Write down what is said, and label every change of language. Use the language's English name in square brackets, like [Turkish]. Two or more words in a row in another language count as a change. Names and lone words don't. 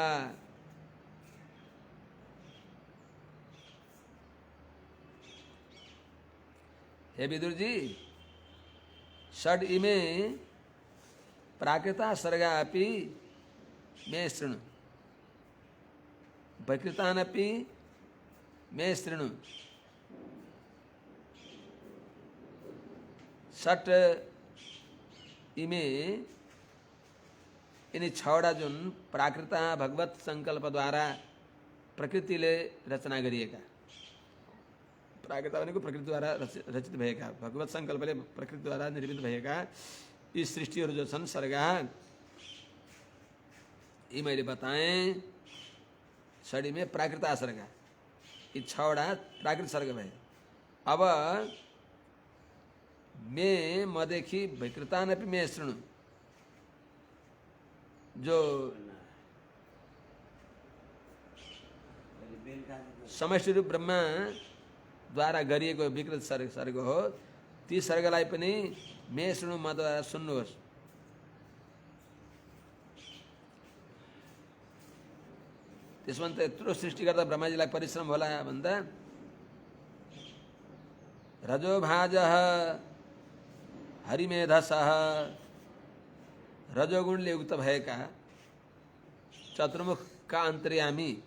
[Sanskrit] हे विदुर जी, षड इमे प्राकृता सर्गा अपि मे शृणु वैकृतानपि मे शृणु। षट इमे [Nepali] यिनी छवटा जुन प्राकृत भगवत संकल्पद्वारा प्रकृतिले रचना गरिएका, प्राकृत भनेको प्रकृतिद्वारा रचित भएका, भगवत संकल्पले प्रकृतिद्वारा निर्मित भएका यी सृष्टिहरू जो छन् सर्गा, यी मैले बताएँ। [Sanskrit] षडी में प्राकृत सर्ग, [Nepali] यी छवटा प्राकृत सर्ग भए। [Sanskrit] अब मे मदेखि वैकृतानपि मे शृणु, [Nepali] जो समष्टि रूप ब्रह्मा द्वारा गरिएको विकृत सर्ग हो, ती सर्गलाई पनि [Sanskrit] मे शृणु [Nepali] मद्वारा सुन्नुहोस्। त्यसमा त यत्रो सृष्टि गर्दा ब्रह्माजीलाई परिश्रम होला भन्दा [Sanskrit] रजोभाजः हरिमेधसः, [Nepali] रजोगुणले युक्त भएका चतुर्मुखका अन्तर्यामी,